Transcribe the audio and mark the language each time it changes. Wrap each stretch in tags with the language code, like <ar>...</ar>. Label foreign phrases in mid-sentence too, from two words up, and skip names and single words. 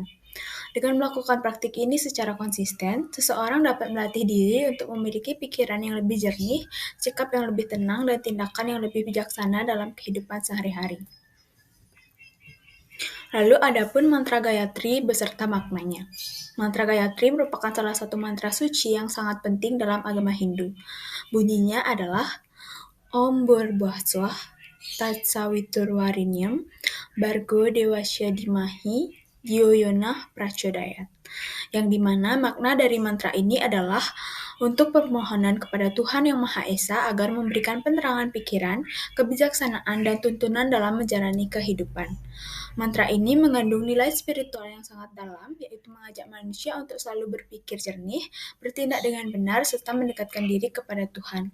<id>Dengan melakukan praktik ini secara konsisten, seseorang dapat melatih diri untuk memiliki pikiran yang lebih jernih, sikap yang lebih tenang, dan tindakan yang lebih bijaksana dalam kehidupan sehari-hari. Lalu adapun mantra Gayatri beserta maknanya. Mantra Gayatri merupakan salah satu mantra suci yang sangat penting dalam agama Hindu. Bunyinya adalah</id> <sa>ॐ भूर्भुवस्वः तत्सवितुर्वरेण्यं भर्गो देवस्य धीमहि धियो यो नः प्रचोदयात्.</sa> <id>Yang dimana makna dari mantra ini adalah untuk permohonan kepada Tuhan Yang Maha Esa agar memberikan penerangan pikiran, kebijaksanaan, dan tuntunan dalam menjalani kehidupan. Mantra ini mengandung nilai spiritual yang sangat dalam, yaitu mengajak manusia untuk selalu berpikir jernih, bertindak dengan benar, serta mendekatkan diri kepada Tuhan.</id>